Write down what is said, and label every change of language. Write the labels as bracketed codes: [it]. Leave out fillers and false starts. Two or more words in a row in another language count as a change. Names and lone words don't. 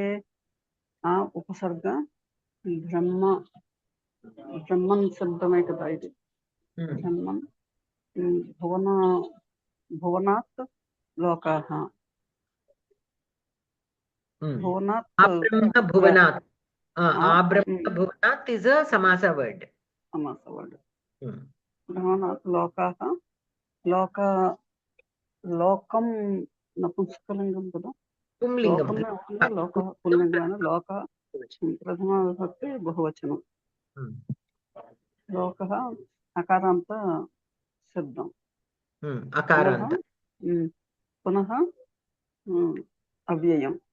[te] ఆ ఉపసర్గ బ్రహ్మన్ శబ్దమే కదా ఇది. [sa] బ్రహ్మన్ భువనాత్ లోకాః. భువనాత్ [en] భువనాత్. Brahma Bhuvanat is a samasa word. Samasa word. [sa] भुवनात् लोकाः. [te] Lokam నపుంసకలింగం కదా. పుంలింగం. లోక పుల్లింగం. లోక ప్రథమ విభక్తి బహువచనం. లోక అకారాంత శబ్దం. అకారాంత. పునః అవ్యయం.